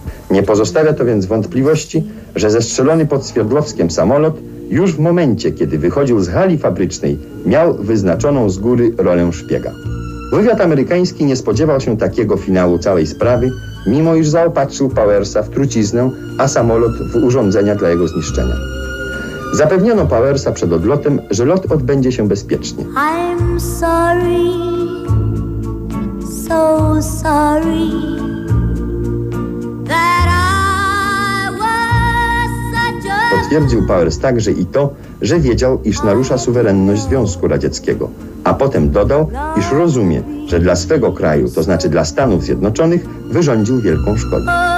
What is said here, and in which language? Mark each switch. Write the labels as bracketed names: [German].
[Polish] Nie pozostawia to więc wątpliwości, że zestrzelony pod Swierdłowskiem samolot już w momencie, kiedy wychodził z hali fabrycznej, miał wyznaczoną z góry rolę szpiega. Wywiad amerykański nie spodziewał się takiego finału całej sprawy, mimo iż zaopatrzył Powersa w truciznę, a samolot w urządzenia dla jego zniszczenia. Zapewniono Powersa przed odlotem, że lot odbędzie się bezpiecznie. [English] I'm sorry, so sorry, that I was such a... [Polish] Potwierdził Powers także i to, że wiedział, iż narusza suwerenność Związku Radzieckiego, a potem dodał, iż rozumie, że dla swego kraju, to znaczy dla Stanów Zjednoczonych, wyrządził wielką szkodę.